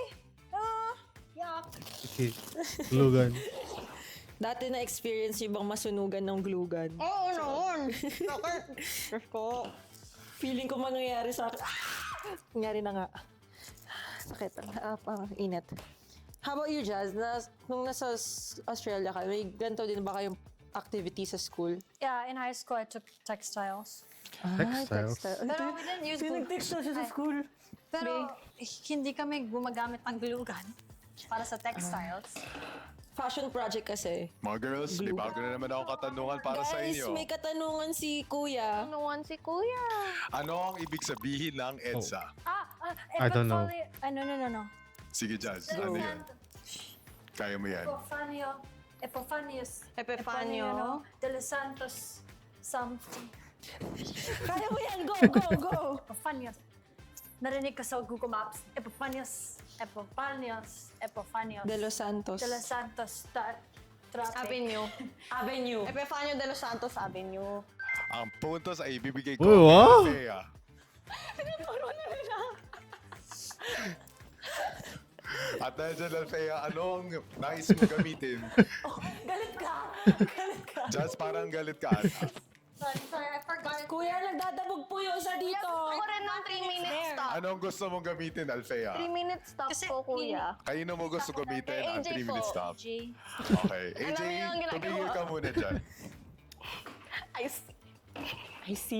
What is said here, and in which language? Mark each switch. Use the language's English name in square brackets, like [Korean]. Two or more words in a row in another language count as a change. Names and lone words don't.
[English] Oh, yuck. Okay. Glue gun. [Filipino] Dati na-experience niyo bang masunugan ng glue gun? Oo naman. Diyos ko. Feeling ko mangyayari sa akin. Nangyari na nga. Sakit. Pang init. [English] How about you, Jazz? [Filipino] Nung nasa Australia ka, may ganito din ba kayong activity sa school? [English] Yeah, in high school I took textiles. Textiles. [Filipino] Pero [English] we didn't use glue. [Filipino] Pinag-textile siya sa school. Pero hindi kami gumagamit ng glue gun para sa textiles. [English] Fashion project kasi. [Filipino] Mga girls, may bago na naman akong katanungan para sa Guys, inyo. may katanungan si Kuya. Ano si Kuya? Ano ang ibig sabihin ng EDSA? [English] I don't know. No. [Filipino] Sige, Jazz. Ano yun? Kaya mo yan. Epifanius. Epifanio. De los Santos something. Kaya mo yan! Go! Epifanius. Narinig ko sa Google Maps. Epifanius. De Los Santos. De los Santos traffic. Avenue. Epifanio de los Santos Avenue. Ang puntos ay ibibigay ko Uy, wow! kay Thea. At dahil dyan, Althea, anong nais mo gamitin? Galit ka! Jazz, parang galit ka. [English] Sorry, I forgot. [Filipino] Kuya, nagdadabog po yung isa dito. Ako rin ng 3 [English] minutes stop. [Filipino] Anong gusto mong gamitin, Althea? [English] 3 minutes stop [Filipino] Kasi po, Kuya. Kanino mo gusto gamitin ang AJ 3 minute po. stop? G. Okay. AJ, Alam niyo ang ginagawa. tumigil ka muna dyan. [English] I see.